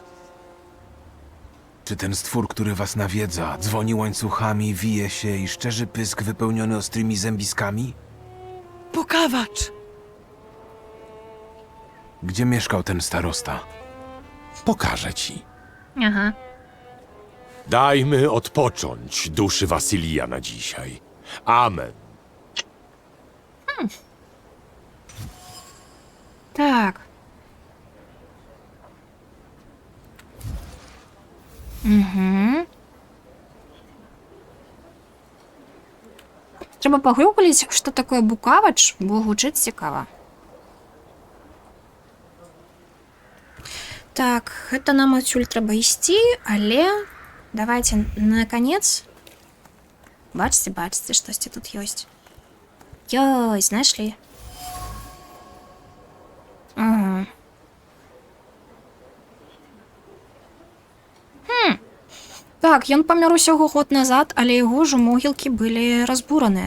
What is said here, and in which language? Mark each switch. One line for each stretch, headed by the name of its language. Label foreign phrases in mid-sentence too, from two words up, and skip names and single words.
Polish: Czy ten stwór, który was nawiedza, dzwoni łańcuchami, wije się i szczerzy pysk wypełniony ostrymi zębiskami? Bukawacz! Gdzie mieszkał ten starosta? Pokażę ci. Ага. Dajmy odpocząć duszy Wasylija na dzisiaj. Amen.
Ukrainian: Так. Угу. Треба погуглить, що таке Букавач, бо гучить цікаво. Так, это нам отсюль треба ісці, але давайте наконец. Бачите,
Belarusian: штосьці тут ёсць. Ёсць, знайшлі. Ага. Так, ён памёр усяго год назад, але яго ж могілкі былі разбураныя.